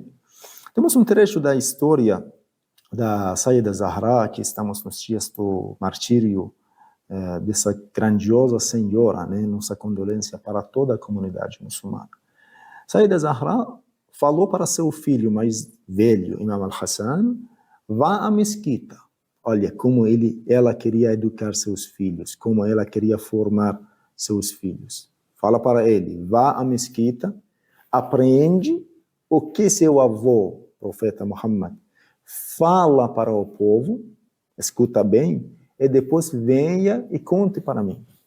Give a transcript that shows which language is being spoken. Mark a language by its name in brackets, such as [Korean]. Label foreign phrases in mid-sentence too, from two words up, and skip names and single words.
[Portuguese] Temos um trecho da história da Sayyida Zahra, que estamos nos dias do martírio dessa grandiosa senhora, né? Nossa condolência para toda a comunidade muçulmana. Sayyida Zahra falou para seu filho mais velho, Imam al-Hassan: vá à mesquita. Olha como ela queria educar seus filhos, como ela queria formar seus filhos. Fala para ele: vá à mesquita, aprende o que seu avô, profeta Muhammad, fala para o povo, escuta bem, e depois venha e conte para mim.